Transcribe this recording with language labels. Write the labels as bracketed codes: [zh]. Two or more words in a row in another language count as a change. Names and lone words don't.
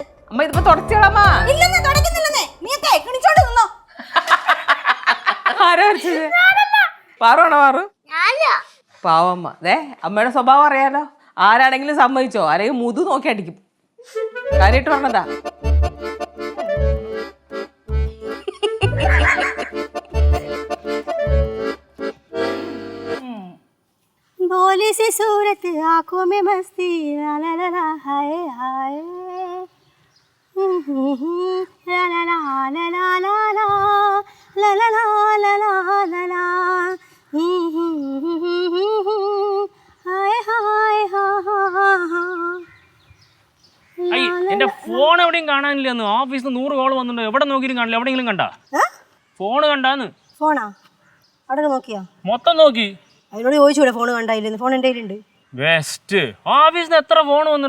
[ml] അമ്മ ഇതിപ്പോ തുടച്ചേളാമ്മ. ഇല്ലെന്നേ, തുടക്കുന്നില്ലെന്നേ. നീയൊക്കെ കിണിച്ചോണ്ട് നിന്നോ. ആരാ വരച്ചത്? പാറുവാണോ? പാറു പാവമ്മ. ദേ അമ്മയുടെ സ്വഭാവം അറിയാലോ. ആരാണെങ്കിലും സമ്മതിച്ചോ, ആരെങ്കിലും മുതു നോക്കി അടിക്കും. കാര്യമായിട്ട് പറഞ്ഞതാ. [hi] भोली सी सूरत आंखों में मस्ती ला ला ला ला हाय हाय ला ला ला ला ला ला ला ला ला ला ला ला ला हाय हाय हा हा हा. [ml] എന്റെ ഫോൺ എവിടെയും കാണാനില്ലെന്ന്. ഓഫീസിൽ 100 കോൾ വന്നിട്ടുണ്ട്, എവിടെ നോക്കിയും കാണില്ല. എവിടെയെങ്കിലും കണ്ടാ? ഫോണ് കണ്ടാന്ന്. ഫോണാ? അവിടെ നോക്കിയാ? മൊത്തം നോക്കി. അതിനോട് ചോദിച്ചൂടെ ഫോൺ കണ്ടായില്ലെന്ന്? ഫോൺ എൻ്റെ കയ്യിലുണ്ട്. ബെസ്റ്റ്. ഓഫീസിൽ നിന്ന് എത്ര ഫോൺ വന്നിട്ടോ?